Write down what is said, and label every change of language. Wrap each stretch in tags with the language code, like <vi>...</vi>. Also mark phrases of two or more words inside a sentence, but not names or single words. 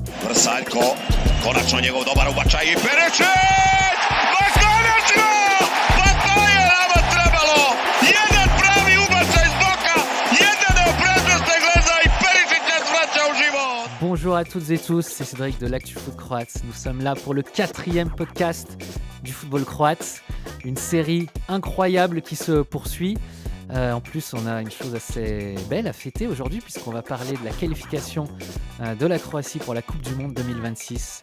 <hr>Vrsaljko, konačno njegov dobar ubačaj i Perišić! Ma konačno! Pa to je nama trebalo! Jedan pravi ubačaj z boka, jedan prednost gleda i Perišić nas vraća u život!</hr> <fr>Bonjour à toutes et tous, c'est Cédric de l'Actu Foot Croate. Nous sommes là pour le 4e podcast du football croate. Une série incroyable qui se poursuit. En plus, on a une chose assez belle à fêter aujourd'hui puisqu'on va parler de la qualification de la Croatie pour la Coupe du Monde 2026.</fr>